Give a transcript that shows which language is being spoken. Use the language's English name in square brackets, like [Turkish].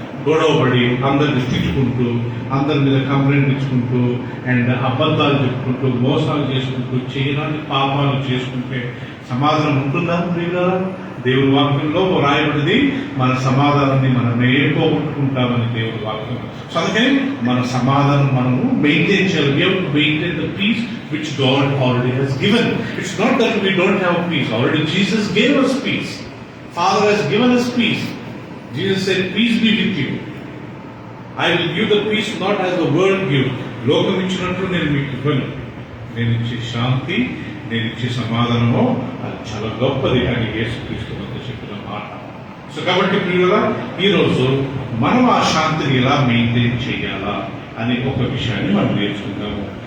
[Telugu] గొడవపడి అందరిని తిట్టుకుంటూ, అందరి మీద కంప్లైంట్ ఇచ్చుకుంటూ, అండ్ అబద్ధాలు చెప్పుకుంటూ, మోసాలు చేసుకుంటూ, చేయడానికి పాపాలు చేసుకుంటే సమాధానం ఉంటుందా? ప్రియులారా, దేవుని వాక్యంలో రాయబడింది, మన సమాధానాన్ని మనం పోగొట్టుకుంటామని దేవుని వాక్యం. సో అందుకని మన సమాధానం మనము మెయింటైన్ చేయాలి. [English] We have to maintain the peace which God already has given. It's not that we don't have peace. Already Jesus gave us peace. Father has given us peace. Jesus said, peace be with you. I will give the peace not as the world gives. [Telugu] లోకం ఇచ్చినట్లు నేను మీకు ఇవ్వను. నేను ఇచ్చే శాంతి, నేను ఇచ్చే సమాధానము అది చాలా గొప్పది అని యేసుక్రీస్తు వద్ద చెప్పిన మాట. సో కాబట్టి ప్రియులారా, ఈరోజు మనం ఆ శాంతిని ఎలా మెయింటైన్ చేయాలా అనే ఒక విషయాన్ని మనం నేర్చుకుందాము.